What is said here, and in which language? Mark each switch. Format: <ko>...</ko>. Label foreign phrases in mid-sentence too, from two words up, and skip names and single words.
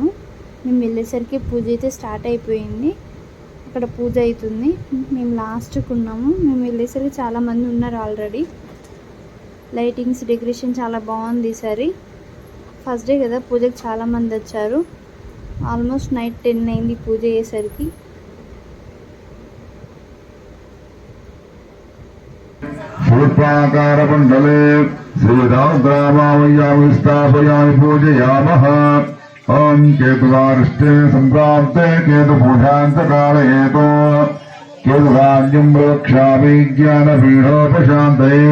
<te>మేము వెళ్ళేసరికి పూజ అయితే స్టార్ట్ అయిపోయింది. అక్కడ పూజ అవుతుంది, మేము లాస్ట్కి ఉన్నాము. మేము వెళ్ళేసరికి చాలామంది ఉన్నారు ఆల్రెడీ. లైటింగ్స్, డెకరేషన్ చాలా బాగుంది ఈసారి. ఫస్ట్ డే కదా, పూజకి చాలామంది వచ్చారు. ఆల్మోస్ట్ నైట్ 10 అయింది పూజ అయ్యేసరికి.</te> <sa>शूर्पाकारकुण्डले श्रीरामग्रामावय्यामि स्थापयामि पूजयामः। ॐ केतुवारिष्टे सम्प्राप्ते केतुपूजान्तकालयेतो केतुराज्यं रक्षामि ज्ञानपीठोपशान्तये।</sa>